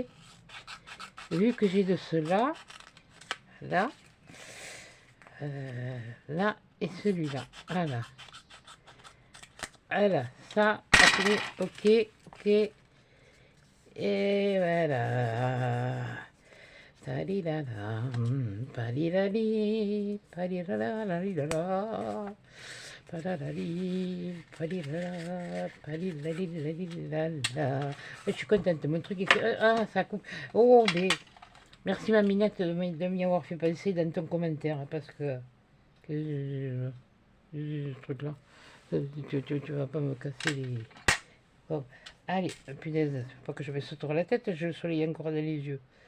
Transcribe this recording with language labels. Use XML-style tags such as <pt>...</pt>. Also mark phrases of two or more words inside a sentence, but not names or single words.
<fr>Vu que j'ai de cela. Là. Là et celui-là. Voilà. Voilà. Ça, après, ok, ok. Et voilà. Talilala, palilali, palilala, lalilala. Palalali, palilala, palilalila. Je suis contente, mon truc est... Ah, ça coupe. Oh, mais... Merci ma minette de m'y avoir fait penser dans ton commentaire, parce que ce truc-là, tu vas pas me casser les... Bon, allez, punaise, faut pas que je me saute sur la tête, je le soleil encore dans les yeux.</fr>